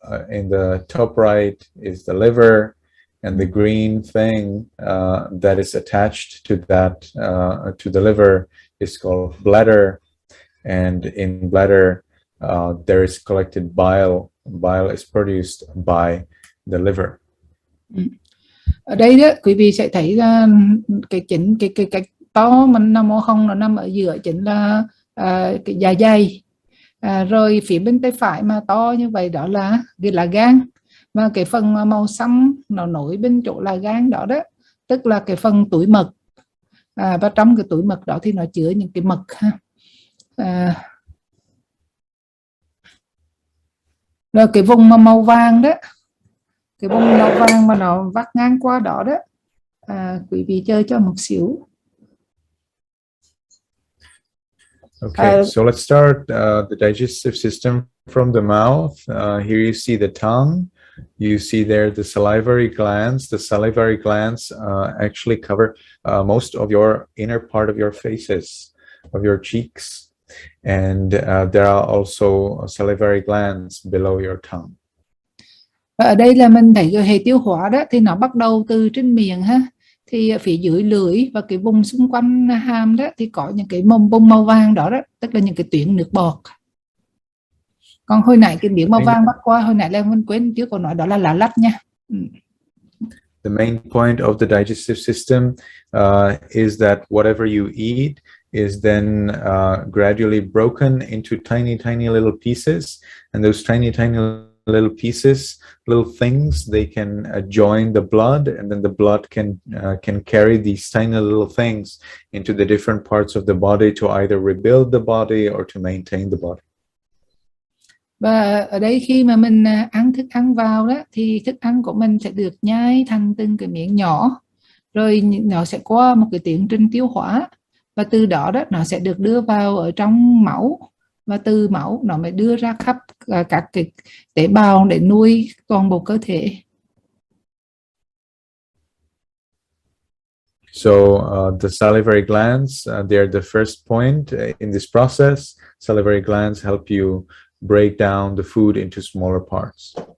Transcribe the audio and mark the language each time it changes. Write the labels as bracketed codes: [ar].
[en] In the top right is the liver, and the green thing that is attached to that to the liver is called bladder, and in bladder there is collected bile. Bile is produced by the liver. [vi] Ở đây đó quý vị sẽ thấy là cái to mình Namo không, nó nằm ở giữa chính là cái dạ dày. Rồi phía bên tay phải mà to như vậy đó là gan, và cái phần màu xanh nó nổi bên chỗ là gan đó tức là cái phần túi mật, và trong cái túi mật đó thì nó chứa những cái mật ha. Rồi cái vùng màu vàng đó, cái vùng màu vàng mà nó vắt ngang qua đó quý vị chơi cho một xíu. [en] Okay, so let's start the digestive system from the mouth. Here you see the tongue. You see there the salivary glands. The salivary glands actually cover most of your inner part of your faces, of your cheeks. And there are also salivary glands below your tongue. [vi] Ở đây là mình thấy cái hệ tiêu hóa đó thì nó bắt đầu từ trên miệng ha. Thì phía dưới lưỡi và cái vùng xung quanh hàm đó thì có những cái bông màu vàng đó tức là những cái tuyến nước bọt. Còn hồi nãy cái miếng màu vàng bắt qua, hồi nãy là mình quên trước còn nói đó là lá lách nha. [en] The main point of the digestive system is that whatever you eat is then gradually broken into tiny little pieces, and those tiny little pieces, little things. They can join the blood, and then the blood can carry these tiny little things into the different parts of the body to either rebuild the body or to maintain the body. [vi] Và ở đây khi mà mình ăn thức ăn vào đó, thì thức ăn của mình sẽ được nhai thành từng cái miếng nhỏ, rồi nó sẽ qua một cái tiến trình tiêu hóa, và từ đó nó sẽ được đưa vào ở trong máu, và từ máu nó mới đưa ra khắp các cái tế bào để nuôi toàn bộ cơ thể. [en] So the salivary glands, they are the first point in this process. Salivary glands help you break down the food into smaller parts.